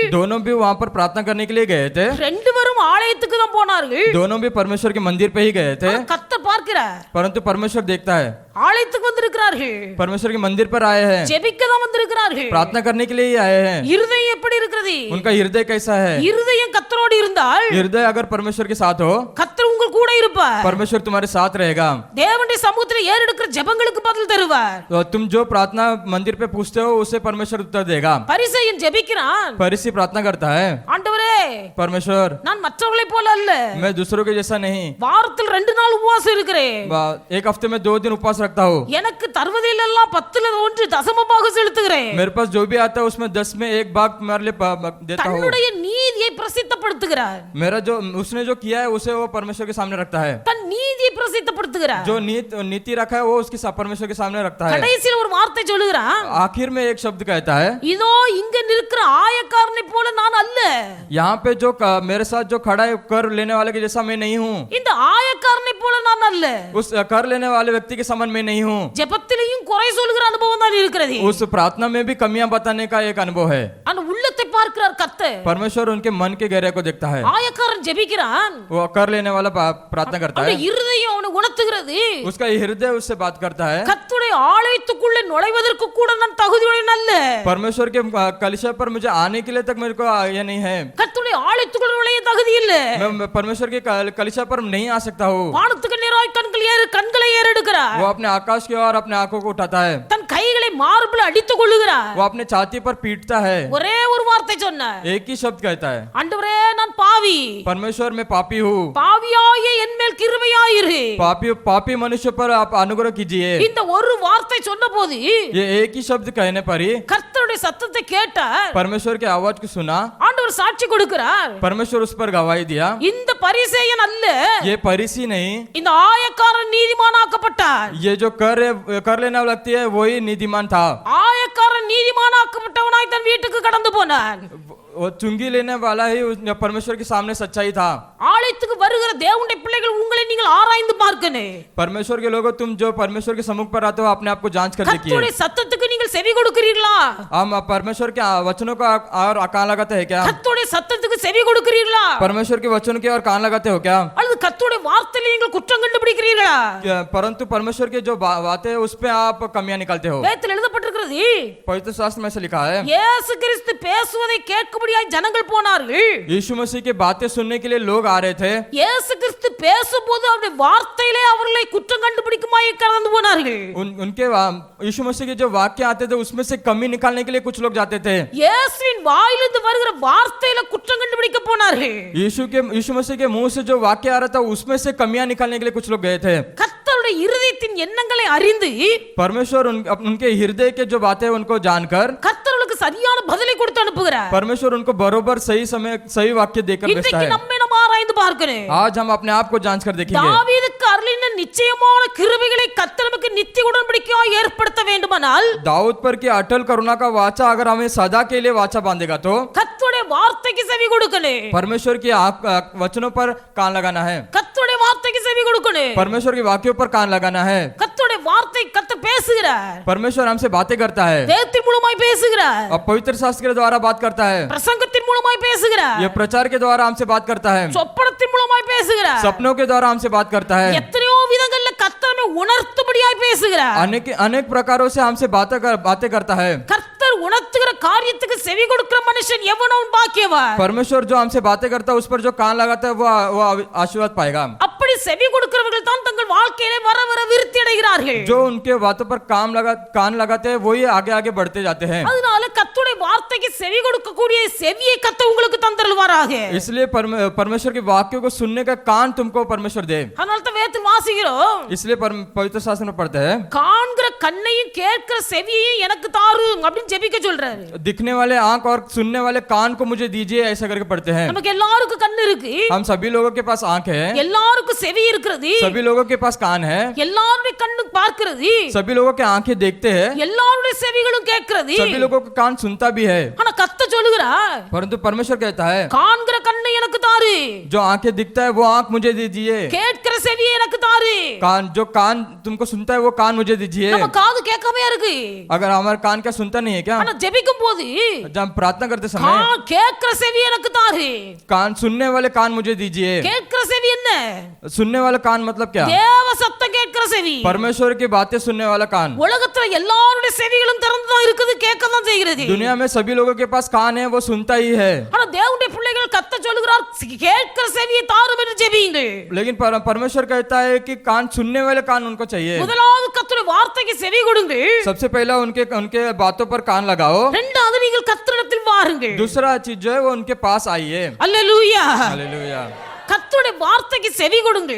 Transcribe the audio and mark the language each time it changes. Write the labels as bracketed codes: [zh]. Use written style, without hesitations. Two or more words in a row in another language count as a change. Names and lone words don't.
[hi] दोनों भी वहां पर प्रार्थना करने के लिए गए थे। [ta] ரெண்டு பேரும் ஆலயத்துக்கு தான் போனார்கள். [hi] दोनों भी परमेश्वर के मंदिर पे ही गए थे। [ta] கர்த்தர் பார்க்கிறார், [hi] परंतु परमेश्वर देखता है। [ta] ஆலயத்துக்கு வந்திருக்கிறார்கள், [hi] परमेश्वर के मंदिर पर आए हैं, [ta] ஜெபிக்க தான் வந்திருக்கிறார்கள். [hi] प्रार्थना करने के लिए ही आए हैं। [ta] இருதயம் எப்படி இருக்கிறது? [hi] उनका हृदय कैसा है? [ta] இருதயம் கர்த்தரோடு இருந்தால் [hi] हृदय अगर परमेश्वर के साथ हो, [ta] கர்த்தர் உங்கள் கூட இருப்பார். [hi] परमेश्वर तुम्हारे साथ रहेगा। [ta] தேவனுடைய சமூகத்தில் ஏறெடுக்கிற ஜெபங்களுக்கு பதில் தருவார். [hi] तो तुम जो प्रार्थना मंदिर पे पूछते हो उसे परमेश्वर उत्तर देगा। [ta] பரிசேயன் ஜெபிக்கிறான், [hi] फरीसी प्रार्थना करता है, [ta] ஆண்டவரே [hi] परमेश्वर [ta] நான் மற்றவர்களை போல அல்ல, [hi] मैं दूसरों के जैसा नहीं, [ta] வாரத்தில் 2 நாள் உபவாசம் இருக்கிறேன், [hi] एक हफ्ते में 2 दिन उपवास रखता हूँ, [ta] எனக்கு தருவதில் எல்லாம் 10 தசமமாக செலுத்துகிறேன், [hi] मेरे पास जो भी आता है उसमें 10 में 1 भाग तुम्हारे लिए देता हूँ। [ta] தன்னுடைய நீதியை பிரசித்தப்படுத்துகிறார். [hi] मेरा जो उसने जो किया है उसे वो परमेश्वर के सामने रखता है, [ta] தன் நீதியை பிரசித்தப்படுத்துகிறார். [hi] जो नीति रखा है वो उसके परमेश्वर के सामने रखता है। [ta] கடைசியில் ஒரு வார்த்தை சொல்லுகிறான், [hi] आखिर में एक शब्द कहता है, [ta] இதோ இங்க நிற்கிற ஆயக்காரனை போல நான் அல்ல. [hi] यहाँ पे जो मेरे साथ जो खड़ा है कर लेने वाले के जैसा मैं नहीं हूँ, [ta] இந்த ஆயக்காரனை போல நான் அல்ல. [hi] उस कर लेने वाले व्यक्ति के समान मैं नहीं हूँ। [ta] ஜெபத்திலேயும் குறை சொல்லுகிற அனுபவம் தான் இருக்கிறது. [hi] उस प्रार्थना में भी कमियां बताने का एक अनुभव है। [ta] ஆனா உள்ளத்தை பார்க்கிறார் கர்த்தர். [hi] परमेश्वर उनके मन के गहरे को देखता है। [ta] ஆயக்காரன் ஜெபிக்கிறான், [hi] वो कर लेने वाला प्रार्थना करता [ta] அவனுடைய [hi] है, [ta] இருதயம் அவனை உணர்த்துகிறது, [hi] उसका हृदय उससे बात करता है। [ta] கர்த்தருடைய ஆலயத்துக்குள்ளே நுழைவதற்கு கூட நான் தகுதியுடையவன் அல்ல. [hi] परमेश्वर के कलिशा पर मुझे आने के लिए तक मेरे को ये नहीं है, [ta] கர்த்தருடைய ஆலயத்துக்குள்ள நுழைய தகுதி இல்ல. [hi] मैं परमेश्वर के कलिशा पर नहीं आ सकता हूँ। [ta] வானத்துக்கு நேராய் கண்களை ஏறெடுக்கிறார். [hi] वो अपने आकाश की ओर अपने आंखों को उठाता है, [ta] தன் கைகளை மார்பில் அடித்துக் கொள்ளுகிறார். [hi] वो अपने छाती पर पीटता है, [ta] ஒரே ஒரு வார்த்தை சொன்னார், [hi] एक ही शब्द कहता है, [ta] ஆண்டவரே நான் பாவி, [hi] परमेश्वर मैं पापी हूँ, [ta] பாவியாகிய என் மேல் கிருபையாயிரு. [hi] पापी मनुष्य पर आप अनुग्रह कीजिए। [ta] இந்த ஒரு வார்த்தை சொன்னபோது [hi] ये एक ही शब्द कहने पर ही [ta] கர்த்தருடைய சத்தத்தை கேட்டார். [hi] परमेश्वर के आवाज को सुना, [ta] ஆண்டவர் சாட்சி கொடுக்கிறார், [hi] परमेश्वर उस पर गवाही दिया, [ta] இந்த பரிசேயன் அல்ல, [hi] ये परिसी नहीं, [ta] இந்த ஆயக்காரன் நீதிமானாக்கப்பட்டார். [hi] ये जो कर लेने वाला व्यक्ति है वही नीतिमान था। [ta] ஆயக்காரன் நீதிமானாக்கப்பட்டவனாய் தன் வீட்டுக்கு கடந்து போனான். [hi] वो चुंगी लेने वाला ही परमेश्वर के सामने सच्चाई था। [ta] ஆலயத்துக்கு வருகிற தேவனுடைய பிள்ளைகள் உங்களை நீங்கள் ஆராய்ந்து பார்க்கணும். [hi] परमेश्वर के लोगों, तुम जो परमेश्वर के सम्मुख पर आते हो अपने आप को जांच कर देखिए। [ta] கர்த்தருடைய சத்தத்துக்கு நீங்கள் செவி கொடுக்கிறீர்களா? [hi] हम परमेश्वर के वचनों को और कान लगाते हैं क्या? [ta] கர்த்தருடைய சத்தத்துக்கு செவி கொடுக்கிறீர்களா? [hi] परमेश्वर के वचनों के और कान लगाते हो क्या? [ta] அல்லது கர்த்தருடைய வார்த்தையில நீங்கள் குற்றம் கண்டுபிடிக்கிறீர்களா? [hi] परंतु परमेश्वर की जो बातें हैं उस पे आप कमियां निकालते हो। [ta] வேதத்தில் எழுதப்பட்டிருக்கிறது, [hi] पवित्र शास्त्र में से लिखा है, [ta] இயேசு கிறிஸ்து பேசுவதை கேட்கும்படியாய் ஜனங்கள் போனார்கள். [hi] यीशु मसीह की बातें सुनने के लिए लोग आ रहे थे। [ta] இயேசு கிறிஸ்து பேசும்போது அவருடைய வார்த்தையிலே அவர்களை குற்றம் கண்டுபிடிக்குமாய் கடந்து போனார்கள். [hi] उनके यीशु मसीह के जो वाक्य आते थे उसमें से कमी निकालने के लिए कुछ लोग जाते थे। [ta] இயேசுவின் வாயிலிருந்து வருகிற வார்த்தையில குற்றம் கண்டுபிடிக்க போனார்கள். [hi] यीशु मसीह के मुंह से जो वाक्य आ रहा था उसमें से कमियां निकालने के लिए कुछ लोग गए थे। [ta] கர்த்தருடைய இருதயத்தின் எண்ணங்களை அறிந்து [hi] परमेश्वर उनके हृदय के जो बातें उनको जानकर [ta] கர்த்தருக்கு சரியான பதிலை கொடுத்து அனுப்புகிறார். [hi] परमेश्वर उनको बरोबर सही समय सही वाक्य देकर भेजता [ta] இன்றைக்கு [hi] है। [ta] நம்ம ஆராய்ந்து பார்க்கணும். [hi] आज हम अपने आप को जांच कर देखेंगे। [ta] தாவீதுக்கு அருளின நிச்சயமான கிருபைகளை கர்த்தர் நமக்கு நித்திய உடன்படிக்கையாய் ஏற்படுத்த வேண்டுமானால் [hi] दाऊद पर की अटल करुणा का वाचा अगर हमें सदा के लिए वाचा बांधेगा तो [ta] கர்த்தருடைய வார்த்தைக்கு செவி கொடுக்கணும். [hi] परमेश्वर के वचनों पर कान लगाना है, [ta] கர்த்தருடைய வார்த்தைக்கு செவி கொடுக்கணும். [hi] परमेश्वर के वाक्यों पर कान लगाना है। [ta] கர்த்தருடைய வார்த்தை கர்த்தர் பேசுகிறார். [hi] परमेश्वर हमसे बातें करता है, [ta] வேதத்தின் மூலமாய் பேசுகிறார். [hi] अब पवित्र शास्त्र के द्वारा बात करता है, [ta] பிரசங்கத்தின் மூலமாய் பேசுகிறார். [hi] ये प्रचार के द्वारा हमसे बात करता है, [ta] சொப்பனத்தின் மூலமாய் பேசுகிறார். [hi] सपनों के द्वारा हमसे बात करता है, [ta] எத்தனையோ விதங்கள்ல கர்த்தரை உணர்த்தும்படியாய் பேசுகிறார். [hi] अनेक प्रकारों से हमसे बातें करता है। [ta] கர்த்தர் உணர்த்துகிற காரியத்துக்கு செவி கொடுக்கிற மனுஷன் எவனோ பாக்கியவான். [hi] परमेश्वर जो हमसे बातें करता है उस पर जो कान लगाता है वो आशीर्वाद पाएगा। [ta] அப்படி செவி கொடுக்கிறவர்கள் தான் தங்கள் வாழ்க்கையிலே வர வர விருத்தி அடைகிறார்கள். [hi] जो उनके बातों पर कान लगाते हैं वही आगे आगे बढ़ते जाते हैं। [ta] அதனால கர்த்தருடைய வார்த்தைக்கு செவி கொடுக்கக்கூடிய செவியை கர்த்தர் உங்களுக்கு தந்தருள்வாராக. [hi] इसलिए परमेश्वर के वाक्यों को सुनने का कान तुमको परमेश्वर दे। [ta] அதனால தான் வேதத்தில் வாசிக்கிறோம், [hi] इसलिए पवित्र शास्त्र में पढ़ते हैं, [ta] காண்கிற கண்ணையும் கேட்கிற செவியையும் எனக்கு தாரும் அப்படின்னு ஜெபிக்க சொல்றாரு. [hi] दिखने वाले आंख और सुनने वाले कान को मुझे दीजिए, ऐसा करके पढ़ते हैं। [ta] நமக்கு எல்லாருக்கும் கண்ணு இருக்கு, [hi] हम सभी लोगों के पास आंख है, [ta] எல்லாருக்கும் செவி இருக்கிறது, [hi] सभी लोगों के पास कान है, [ta] எல்லாருடைய கண்ணு பார்க்கிறது, [hi] सभी लोगों के आंखें देखते हैं, [ta] எல்லாருடைய செவிகளும் கேட்கிறது. [hi] सभी लोगों का कान सुनता भी है। [ta] ஆனா கர்த்தர் சொல்லுகிறார், [hi] परंतु परमेश्वर कहता है, [ta] காண்கிற கண்ணை எனக்கு தாரு, [hi] जो आंखें दिखता है वो आंख मुझे दीजिए, [ta] கேட்கிற செவியை எனக்கு தாரு. [hi] जो कान तुमको सुनता है वो कान मुझे दीजिए। [ta] நம்ம காது கேட்காமையா இருக்கு, [hi] अगर हमारा कान क्या सुनता नहीं है क्या? [ta] ஆனா ஜெபிக்கும் போது [hi] जब हम प्रार्थना करते समय [ta] கேட்கிற செவி எனக்கு தாரு. [hi] कान सुनने वाले कान मुझे दीजिए। [ta] கேட்கிற செவி என்ன? [hi] सुनने वाला कान मतलब क्या? [ta] தேவ சத்தம் கேட்கிற செவி. [hi] परमेश्वर की बातें सुनने वाला कान। [ta] உலகத்துல எல்லாருடைய செவிகளும் திறந்து தான் இருக்குது, கேட்க தான் செய்கிறது. [hi] दुनिया में सभी लोगों के पास कान है, वो सुनता ही है। [ta] ஆனா தேவனுடைய பிள்ளைகள் கர்த்தர் சொல்லுகிறார், கேட்கிற செவியை தாரும் என்று ஜெபியுங்கள். [hi] लेकिन परमेश्वर कहता है कि कान सुनने वाले कान उनको चाहिए। [ta] முதலாவது கர்த்தருடைய வார்த்தைக்கு செவி கொடுங்கள். [hi] सबसे पहला उनके बातों पर कान लगाओ। [ta] இரண்டாவது நீங்கள் கர்த்தரிடத்தில் வாருங்கள். [hi] दूसरा चीज जो है वो उनके पास आइए। [ta] அல்லேலூயா. [hi] हालेलुया। [ta] கர்த்தருடைய வார்த்தைக்கு செவி கொடுங்கள்.